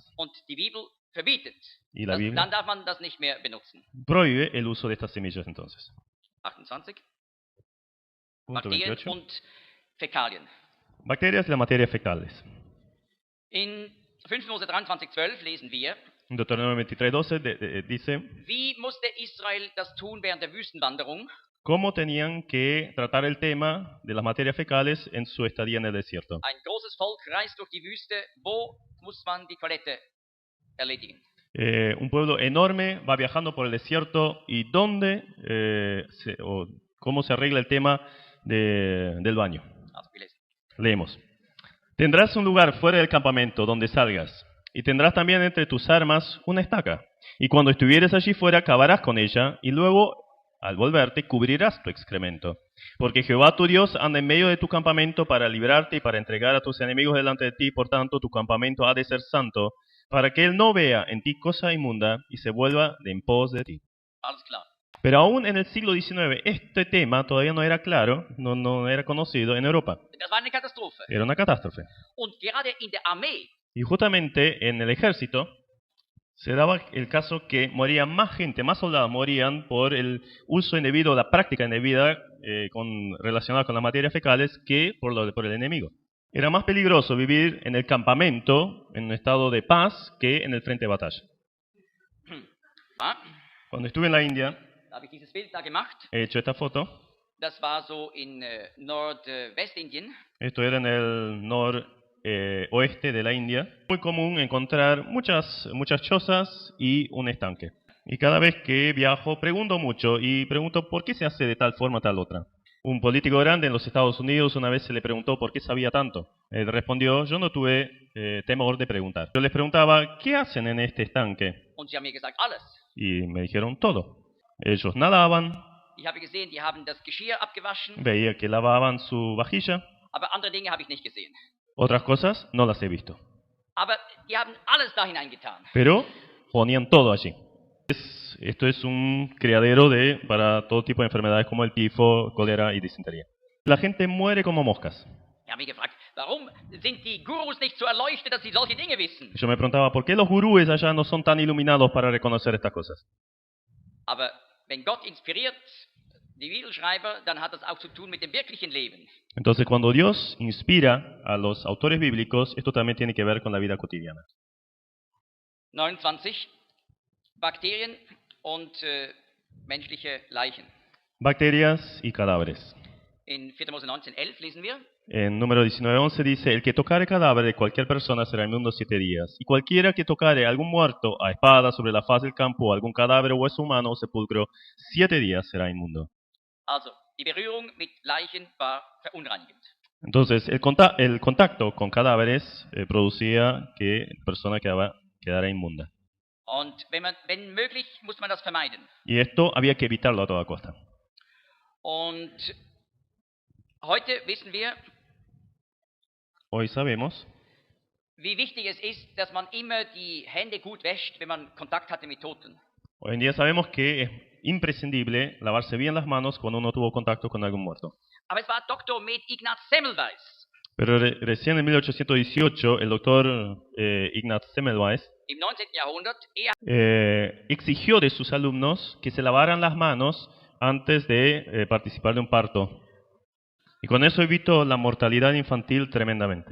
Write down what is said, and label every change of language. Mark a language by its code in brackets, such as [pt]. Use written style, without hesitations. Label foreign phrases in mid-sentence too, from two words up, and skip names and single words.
[de] Und die Bibel verbietet. [es] Y la Biblia [de] Dann darf man das nicht mehr benutzen. [es] prohíbe el uso de estas semillas entonces. 28. Punto [de] Bakterien 28. und Fäkalien. [es] Bacterias y las materias fecales. [de] In 5. Mose 23:12 lesen wir, [es] En Deuteronomio 23:12 dice, [de] wie musste Israel das tun während der Wüstenwanderung? [es] cómo tenían que tratar el tema de las materias fecales en su estadía en el desierto. [de] Ein großes Volk reist durch die Wüste. Wo muss man die Toilette erledigen? [es] Un pueblo enorme va viajando por el desierto y cómo se arregla el tema del baño. [de] Also, wir lesen. [es] Leemos. Tendrás un lugar fuera del campamento donde salgas. Y tendrás también entre tus armas una estaca. Y cuando estuvieres allí fuera, cavarás con ella, y luego, al volverte, cubrirás tu excremento. Porque Jehová tu Dios anda en medio de tu campamento para librarte y para entregar a tus enemigos delante de ti. Por tanto, tu campamento ha de ser santo, para que él no vea en ti cosa inmunda y se vuelva de en pos de ti. [de] Alles klar. [es] Pero aún en el siglo XIX, este tema todavía no era claro, no era conocido en Europa. [de] Das war eine Katastrophe. [es] Era una catástrofe. [de] Und gerade in der Armee [es] Y justamente en el ejército se daba el caso que moría más gente, más soldados morían por el uso indebido, la práctica indebida relacionada con las materias fecales que por el enemigo. Era más peligroso vivir en el campamento, en un estado de paz, que en el frente de batalla. Cuando estuve en la India, [de] habe ich dieses Bild da gemacht. [es] he hecho esta foto. [de] Das war so in Nordwestindien. [es] Esto era en el oeste de la India. Muy común encontrar muchas chozas y un estanque. Y cada vez que viajo pregunto mucho y pregunto por qué se hace de tal forma tal otra. Un político grande en los Estados Unidos una vez se le preguntó por qué sabía tanto. Él respondió, yo no tuve temor de preguntar. Yo les preguntaba, ¿qué hacen en este estanque? [de] Und sie haben mir gesagt, alles. [es] Y me dijeron todo. Ellos nadaban, [de] Ich habe gesehen, die haben das Geschirr abgewaschen, [es] veía que lavaban su vajilla. [de] aber andere Dinge habe ich nicht gesehen. [es] Otras cosas no las he visto. [de] Aber die haben alles da hineingetan. [es] Pero ponían todo allí. Esto es un criadero para todo tipo de enfermedades como el tifo, cólera y disentería. La gente muere como moscas. [de] Ich habe mich gefragt, warum sind die Gurus nicht so erleuchtet, dass sie solche Dinge wissen? [es] Yo me preguntaba, ¿por qué los gurúes allá no son tan iluminados para reconocer estas cosas? [de] Aber wenn Gott inspiriert die Bibelschreiber, dann hat das auch zu tun mit dem wirklichen Leben. [es] Entonces, cuando Dios inspira a los autores bíblicos, esto también tiene que ver con la vida cotidiana. 29. [de] Bakterien und menschliche Leichen. [es] Bacterias y cadáveres. [de] In 4. Mose 19,11 lesen wir, [es] En número 19:11 dice, el que tocare cadáver de cualquier persona será inmundo 7 días, y cualquiera que tocare algún muerto a espada sobre la faz del campo, o algún cadáver o hueso humano o sepulcro, 7 días será inmundo. [de] also die Berührung mit Leichen war verunreinigend. [es] Entonces, el contacto con cadáveres producía que la persona quedara inmunda. [de] Und wenn möglich, muss man das vermeiden. [es] Y esto había que evitarlo a toda costa. [de] Und heute wissen wir, [es] Hoy sabemos [de] wie wichtig es ist, dass man immer die Hände gut wäscht, wenn man Kontakt hatte mit Toten. [es] Hoy en día sabemos que es imprescindible lavarse bien las manos cuando uno tuvo contacto con algún muerto. [de] Aber es war Dr. Med Ignaz Semmelweis [es] Pero recién en 1818 el doctor Ignaz Semmelweis [de] im 19. Jahrhundert, [es] exigió de sus alumnos que se lavaran las manos antes de participar de un parto. Y con eso evitó la mortalidad infantil tremendamente.